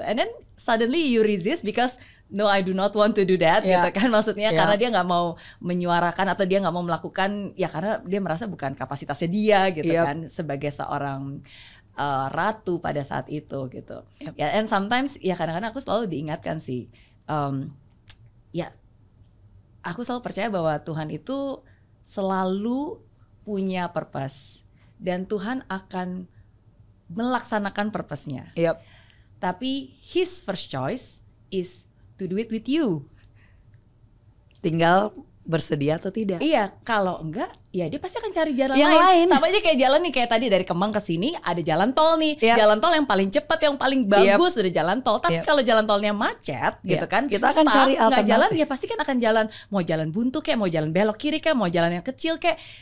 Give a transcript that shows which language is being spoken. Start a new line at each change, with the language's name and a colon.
English: And then suddenly you resist because no, I do not want to do that
Indonesian: gitu kan, maksudnya karena dia nggak mau menyuarakan atau dia nggak mau melakukan ya karena dia merasa bukan kapasitasnya dia gitu kan sebagai seorang ratu pada saat itu gitu. Ya,
English: and sometimes
Indonesian: ya kadang-kadang aku selalu diingatkan sih, ya aku selalu percaya bahwa Tuhan itu selalu punya purpose dan Tuhan akan melaksanakan purpose-nya.
English: Tapi His first choice is to do it with you.
Indonesian: Tinggal bersedia atau tidak. Iya, kalau enggak ya dia pasti akan cari jalan lain. Sama aja kayak jalan nih, kayak tadi dari Kemang ke sini ada jalan tol nih. Jalan tol yang paling cepat, yang paling bagus udah jalan tol. Tapi kalau jalan tolnya macet gitu kan, kita akan cari alternatif. Nggak jalan ya pasti kan akan jalan, mau jalan buntu kayak, mau jalan belok kiri kayak, mau jalan yang kecil kayak.